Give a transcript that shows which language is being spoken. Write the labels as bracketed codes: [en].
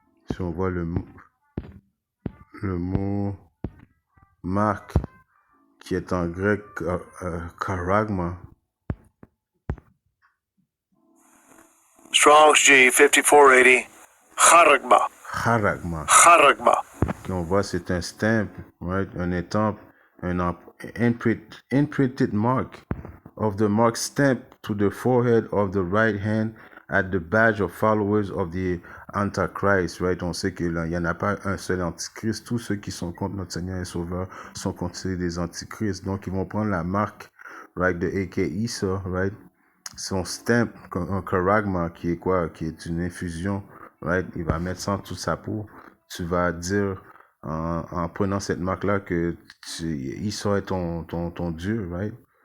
[fr] Si on voit le mot marque, qui est en grec charagma. Strong's G 5480. Charagma. Charagma. Charagma. On voit c'est un stamp, right? Un étampe, un [en] imprinted mark of the mark stamp to the forehead of the right hand at the badge of followers of the Antichrist, right? [fr] On sait qu'il n'y en a pas un seul antichrist. Tous ceux qui sont contre notre Seigneur et Sauveur sont considérés des antichrists. Donc, ils vont prendre la marque, right, de Issa, right? Son stamp, un charagma, qui est quoi? Qui est une infusion, right? Il va mettre ça en toute sa peau. Tu vas dire, en prenant cette marque-là, que Issa est ton Dieu, right?